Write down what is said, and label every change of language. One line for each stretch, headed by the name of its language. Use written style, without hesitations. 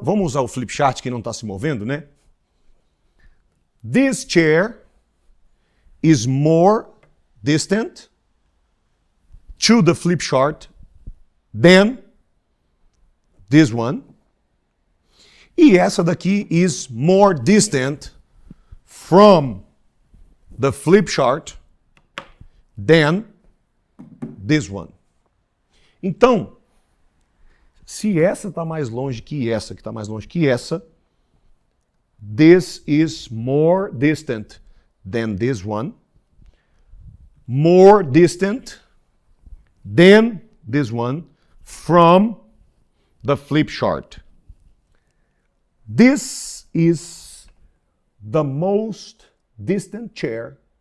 Portuguese: Vamos usar o flip chart que não está se movendo, né?
English: This chair is more distant to the flip chart than this one.
Portuguese: E essa daqui
English: is more distant from the flip chart than this one.
Portuguese: Então, se essa está mais longe que essa, que está mais longe que essa,
English: this is more distant than this one. More distant than this one from the flip chart. This is the most distant chair.